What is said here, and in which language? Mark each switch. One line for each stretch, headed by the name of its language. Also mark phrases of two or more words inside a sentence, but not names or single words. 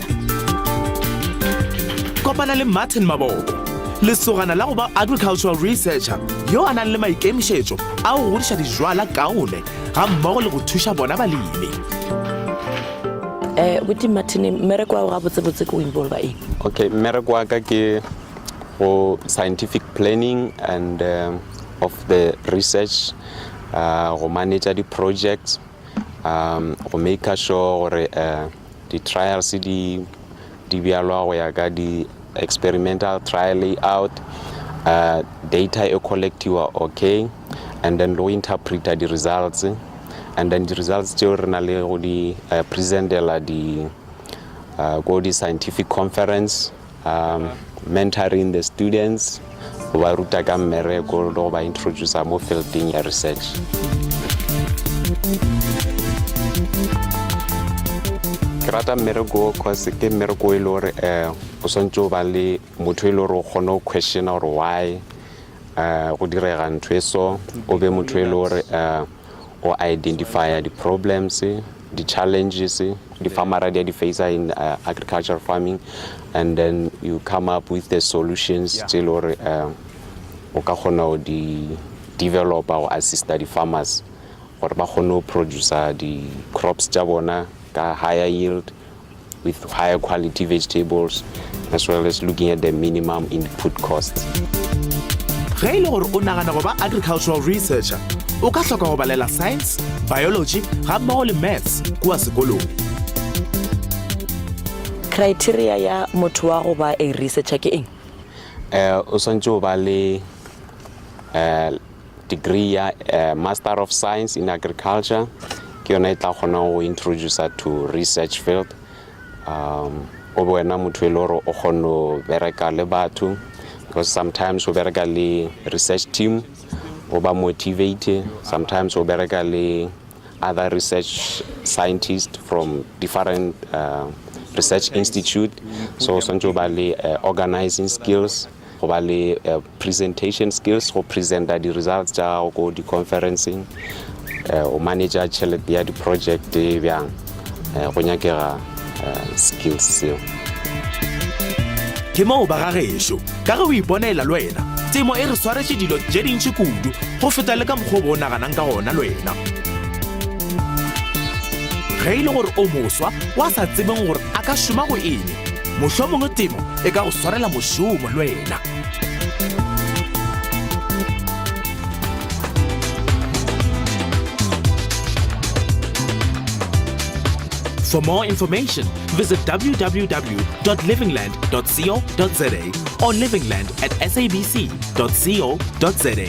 Northern Sotho: kopana le Martin Maboko lesogana la go ba
English: agricultural researcher
Northern Sotho: yo a nang le maikemišetšo a go godiša dijwala kaone ga mmogo le go thuša bona balemi buti Martin mmereko wa go gabotsebotse ke o involve ba eng okay mmereko wa ka ke go
English: scientific planning and of the research
Northern Sotho: go manage di projects go make sure gore di trials di bialwa go ya ka di
English: experimental trial layout data
Northern Sotho: e collectiwa
English: okay and then
Northern Sotho: lo interpreta
English: the results and then the results
Northern Sotho: tšeo re na le go di presentela go di
English: scientific conference mentoring the students
Northern Sotho: go ba ruta ka mmereko le go ba introduce mo fielding ya research ke rata mmereko cause ke mmereko e le gore o swantse o ba le motho e le gore o kgone go questiona gore why go direga ntho e so o be motho e le gore o
English: identify the problems the challenges the farmer di face in agricultural farming and then you come up with the solutions
Northern Sotho: tse le gore o ka kgona go di
English: develop or assist the farmers
Northern Sotho: gore ba kgone go
English: produce the crops
Northern Sotho: tša bona ka
English: higher yield with higher quality vegetables as well as looking at the minimum input costs.
Northern Sotho: ge e le gore o nagana go ba agricultural researcher o ka hloka go balela science biology ga mmogo le maths kua sekolong criteria ya motho wa go ba a researcher ke eng o swantse o ba le degree ya Master of Science in Agriculture ke yona e tla kgona go
English: introduce to research
Northern Sotho: field o be wena motho e le gore o kgone go bereka le batho
English: because sometimes
Northern Sotho: o bereka le research team o ba motivate sometimes o bereka le
English: other research scientists from different research institute
Northern Sotho: so swantse o ba le
English: organizing skills
Northern Sotho: go ba le
English: presentation skills
Northern Sotho: go presenta di results tša go di conferencing o manager tšhelete ya di project bjang go nyakega skills seo ke moo ba ga gešo ka ge o iponela le wena temo e re swaretše dilo tše dintši kudu go feta le ka mokgwa bo o naganang ka gona le wena ge e le gore o moswa wa sa tsebeng gore a ka šoma go eng mohlomongwe temo e ka go swarela mošomo le wena
English: For more information, visit www.livingland.co.za or livingland@sabc.co.za.